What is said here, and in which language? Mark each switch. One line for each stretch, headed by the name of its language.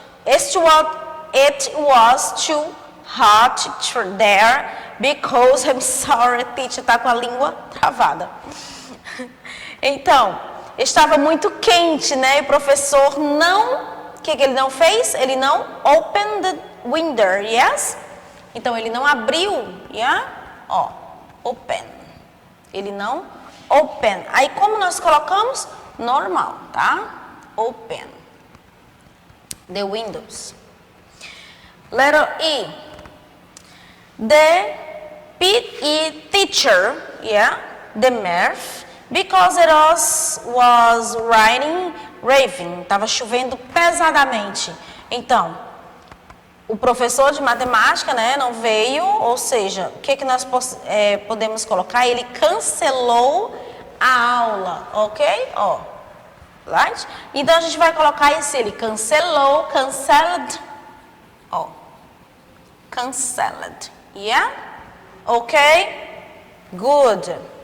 English: It was too hot there because I'm sorry, teacher,
Portuguese: tá com a língua travada. Então, estava muito quente, né? E o professor o que ele não fez? Ele não
English: opened the window, yes?
Portuguese: Então, ele não abriu, yeah? Ó, open. Ele não open. Aí, como nós colocamos? Normal, tá?
English: Open the windows. Letter E. the PE teacher, yeah, the math, because it was raining, raving,
Portuguese: estava chovendo pesadamente. Então, o professor de matemática, né, não veio, ou seja, o que nós podemos colocar? Ele cancelou a aula, ok? Ó, right? Então, a gente vai colocar esse, ele cancelou, canceled, ó, canceled, yeah? Ok? Good.